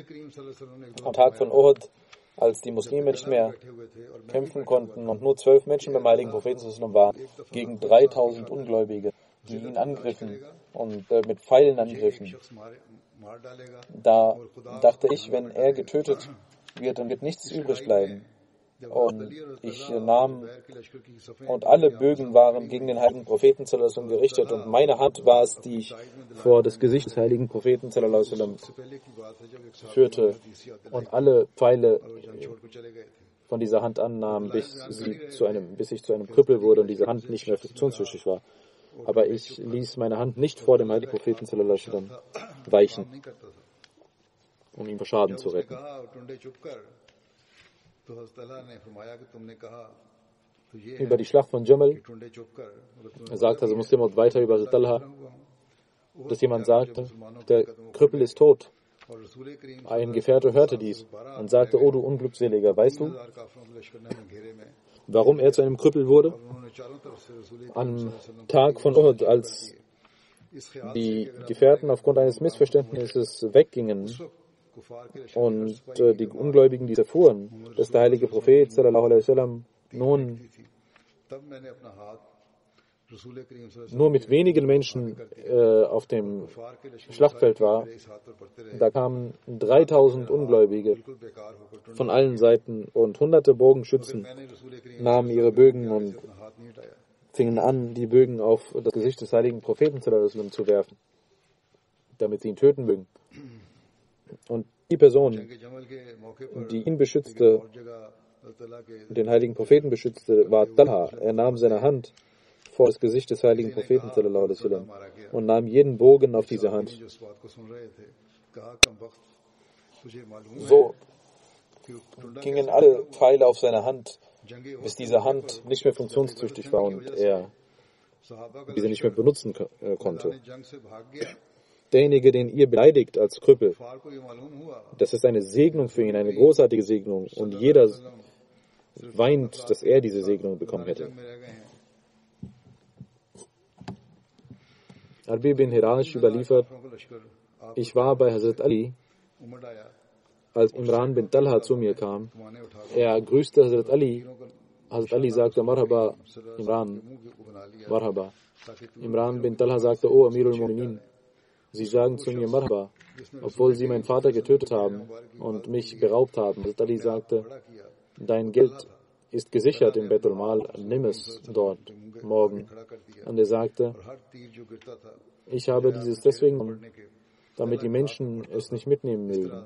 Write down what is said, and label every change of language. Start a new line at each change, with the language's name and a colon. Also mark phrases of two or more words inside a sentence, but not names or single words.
German: Am Tag von Uhud, als die Muslime nicht mehr kämpfen konnten und nur 12 Menschen beim heiligen Propheten waren, gegen 3000 Ungläubige, die ihn angriffen und mit Pfeilen angriffen. Da dachte ich, wenn er getötet wird, dann wird nichts übrig bleiben. Und ich nahm, und alle Bögen waren gegen den heiligen Propheten
Arabic: صلى الله عليه وسلم
German: gerichtet, und meine Hand war es, die ich vor das Gesicht des heiligen Propheten
Arabic: صلى الله عليه وسلم
German: führte, und alle Pfeile von dieser Hand annahmen, bis ich zu einem Krüppel wurde und diese Hand nicht mehr funktionstüchtig war. Aber ich ließ meine Hand nicht vor dem heiligen Propheten
Arabic: صلى الله عليه وسلم
German: weichen, um ihm vor Schaden zu retten. Über die Schlacht von Jamal sagt also Muslim weiter über Talha, dass jemand sagte: Der Krüppel ist tot. Ein Gefährte hörte dies und sagte: O du Unglückseliger, weißt du, warum er zu einem Krüppel wurde? Am Tag von Uhud, als die Gefährten aufgrund eines Missverständnisses weggingen und die Ungläubigen dies erfuhren, dass der heilige Prophet
Arabic: صلى الله عليه وسلم
German: nun nur mit wenigen Menschen auf dem Schlachtfeld war, da kamen 3000 Ungläubige von allen Seiten und hunderte Bogenschützen nahmen ihre Bögen und fingen an, die Bögen auf das Gesicht des heiligen Propheten
Arabic: صلى الله عليه وسلم
German: zu werfen, damit sie ihn töten mögen. Und die Person, die ihn beschützte, den heiligen Propheten beschützte, war Talha. Er nahm seine Hand vor das Gesicht des heiligen Propheten
Arabic: صلى الله عليه وسلم
German: und nahm jeden Bogen auf diese Hand. So gingen alle Pfeile auf seine Hand, bis diese Hand nicht mehr funktionstüchtig war und er diese nicht mehr benutzen konnte. Derjenige, den ihr beleidigt als Krüppel, das ist eine Segnung für ihn, eine großartige Segnung, und jeder weint, dass er diese Segnung bekommen hätte. Arbi bin Hirash überliefert: Ich war bei Hazrat Ali, als Imran bin Talha zu mir kam. Er grüßte Hazrat Ali. Hazrat Ali sagte: Marhaba, Imran, Marhaba. Imran bin Talha sagte: O
Arabic: أمير المؤمنين,
German: Sie sagen zu mir Marhaba, obwohl Sie meinen Vater getötet haben und mich beraubt haben. Hazrat Ali sagte: Dein Geld ist gesichert im
Arabic: بيت المال,
German: nimm es dort morgen. Und er sagte: Ich habe dieses deswegen genommen, damit die Menschen es nicht mitnehmen mögen.